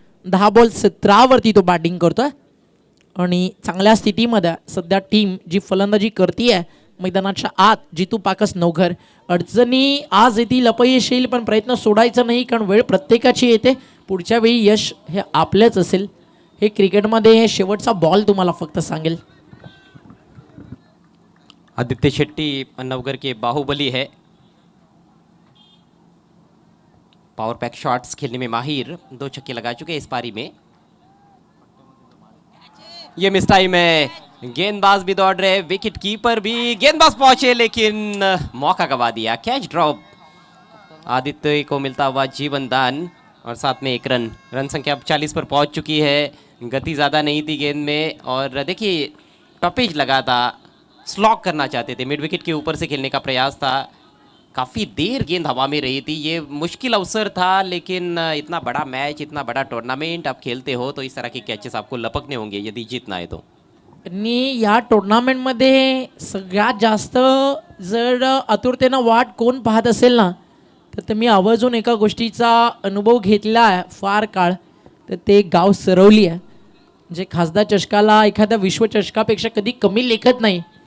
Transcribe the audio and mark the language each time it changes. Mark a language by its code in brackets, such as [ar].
[mr] 10 ball 17 वरती तो batting करतोय आणि चांगल्या स्थितीमध्ये सध्या टीम जी फलंदाजी करते आहे मैदानाच्या आत जितू पाकस नवघर. अडचणी आज येतील अपयश येईल पण प्रयत्न सोडायचा नाही कारण वेळ प्रत्येकाची येते. पुढच्या वेळी यश हे आपलेच असेल. हे क्रिकेटमध्ये शेवटचा बॉल तुम्हाला फक्त सांगेल. [hi] आदित्य शेट्टी नवगर के बाहुबली है, पावर पैक शॉट्स खेलने में माहिर. 2 छक्के लगा चुके इस पारी में. ये मिस टाइम है. गेंदबाज भी दौड़ रहे, विकेट कीपर भी. गेंदबाज पहुंचे लेकिन मौका गवा दिया. Catch drop. आदित्य को मिलता हुआ जीवन दान और साथ में 1 रन. रन संख्या अब 40 पर पहुंच चुकी है. गति ज़्यादा नहीं थी गेंद में और देखिए टॉपेज लगा था. स्लॉक करना चाहते थे, मिड विकेट के ऊपर से खेलने का प्रयास था. काफ़ी देर गेंद हवा में रही थी. ये मुश्किल अवसर था लेकिन इतना बड़ा मैच, इतना बड़ा टूर्नामेंट आप खेलते हो तो इस तरह के कैचेस आपको लपकने होंगे यदि जीतना है तो. [mr] आणि या टुर्नामेंटमध्ये सगळ्यात जास्त जर आतुरतेनं वाट कोण पाहत असेल ना तर मी आवर्जून एका गोष्टीचा अनुभव घेतला आहे फार काळ. तर ते गाव सरवली आहे जे खासदार चषकाला एखाद्या विश्वचषकापेक्षा कधी कमी लेखत नाही.